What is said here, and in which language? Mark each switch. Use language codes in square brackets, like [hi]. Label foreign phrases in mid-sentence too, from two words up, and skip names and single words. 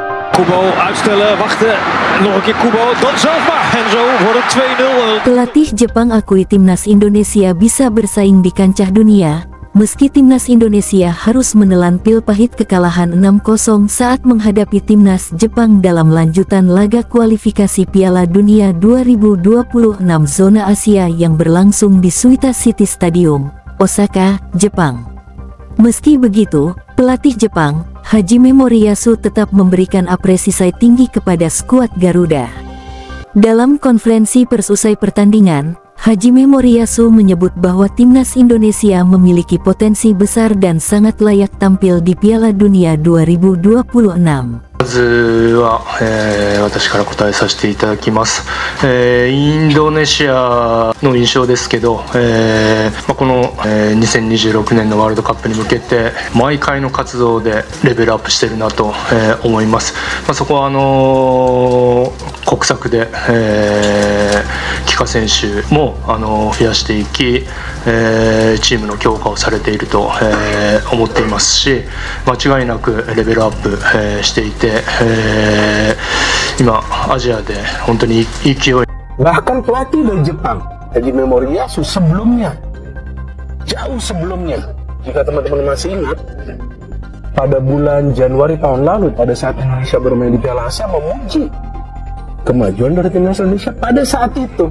[nl] Kubo uitstellen, wachten. Nog een keer Kubo, dan zelf maar. En zo wordt het 2-0. [id] Pelatih Jepang akui timnas Indonesia bisa bersaing di kancah dunia, meski timnas Indonesia harus menelan pil pahit kekalahan 6-0 saat menghadapi timnas Jepang dalam lanjutan laga kualifikasi Piala Dunia 2026 zona Asia yang berlangsung di Suita City Stadium, Osaka, Jepang. Meski begitu, pelatih Jepang, Hajime Moriyasu tetap memberikan apresiasi tinggi kepada skuad Garuda. Dalam konferensi pers usai pertandingan, Hajime Moriyasu menyebut bahwa timnas Indonesia memiliki potensi besar dan sangat layak tampil di Piala Dunia 2026. [ja] まずは、私から答えさせていただきます。インドネシアの印象ですけど、この、2026年のワールドカップに向けて毎回の活動でレベルアップしてるなと、思います。そこは国策で、帰化選手も増やしていき、チームの強化をされていると、思っていますし、間違いなくレベルアップ、していて、今アジアで本当に勢い。 [id] Bahkan pelatih dari Jepang, Hajime Moriyasu sebelumnya, jauh sebelumnya, jika teman-teman masih ingat, pada bulan Januari tahun lalu, pada saat Indonesia bermain di Piala Asia, memuji kemajuan dari timnas Indonesia pada saat itu.